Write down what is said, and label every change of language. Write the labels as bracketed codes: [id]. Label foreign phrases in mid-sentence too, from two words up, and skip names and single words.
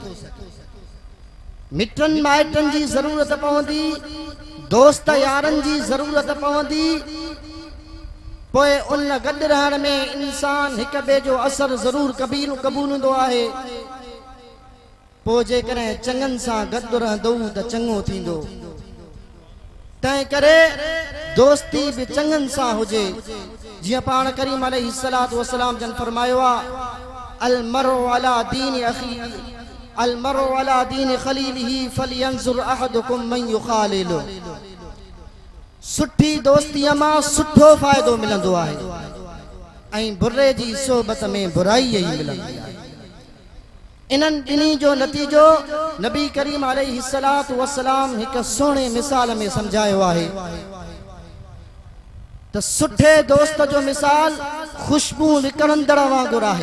[sd] मिटन माइटन जी ज़रूरत पवंदी, दोस्त यारन जी ज़रूरत पवंदी, पोइ उन गॾु रहण में इंसान हिक ॿिए जो असर ज़रूर क़बूल हूंदो आहे। पोइ जेकॾहिं चङनि सां गॾु रहंदो त चङो थींदो। तंहिं करे दोस्ती बि चङनि सां हुजे। जीअं पाण करीम [ar] عليه الصلاة والسلام [sd] जन फरमायो आहे, [ar] المرء على دين أخي المرء على دين خليله فلينظر أحدكم من يخالل. [sd] सुठी दोस्तीअ मां सुठो फ़ाइदो मिलंदो आहे ऐं बुरे जी सोबत में बुराई ई मिलंदी आहे। इन्हनि ॿिन्ही जो नतीजो नबी करीम [ar] عليه الصلاة والسلام [sd] हिक सुहिणे मिसाल में सम्झायो आहे त सुठे दोस्त जो मिसाल खुशबू विकणंदड़ वांगुरु आहे।